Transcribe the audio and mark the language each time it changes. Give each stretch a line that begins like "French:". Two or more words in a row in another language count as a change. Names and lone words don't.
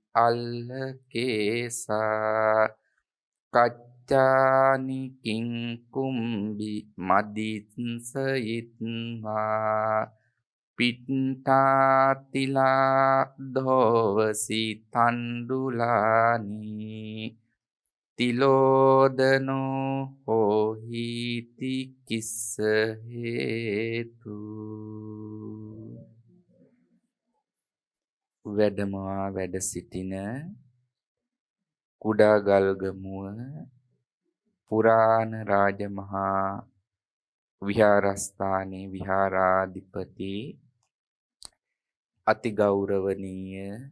Pali: අල්ලකේසා කච්චානි කිං කුම්බි මදිත්සයිත්වා පිට්ඨාතිලා දෝවසි තණ්ඩුලානි තිලෝදනෝ හෝහිති කිස්ස හේතු.
Sinhala: වැඩමවා වැඩ සිටින කුඩා ගල්ගමුව පුරාණ රාජමහා විහාරස්ථානයේ විහාරාධිපති අති ගෞරවනීය